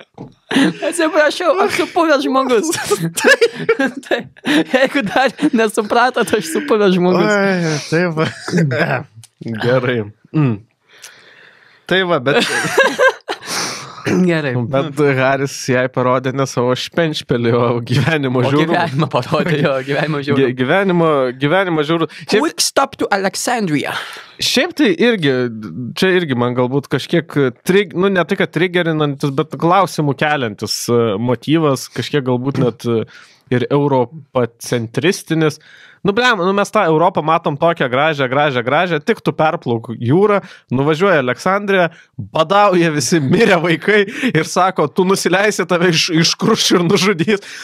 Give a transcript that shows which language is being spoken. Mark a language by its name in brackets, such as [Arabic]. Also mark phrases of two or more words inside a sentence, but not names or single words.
[Lithuanian] Atsiprašau, aš supuvęs žmogus. Taip, jeigu dar nesupratot, aš supuvęs žmogus. Taip. Gerai. Tai va, bet... Gerai. Bet Haris jai parodė ne savo špenšpelį, o gyvenimo žiūrų. O gyvenimą parodė, jo, gyvenimo žiūrų. Gyvenimo žiūrų. [English] Quick stop to Alexandria. [Lithuanian] Šiaip tai irgi, čia irgi man galbūt kažkiek, ne tai, kad triggerinantis, bet klausimų keliantis motyvas, kažkiek galbūt net ir europacentristinis. Mes tą Europą matom tokią gražią, tik tu perplauk jūrą, nuvažiuoja Aleksandrija, badauja visi mirę vaikai ir sako, tu nusileisi, tave iškruš ir nužudys.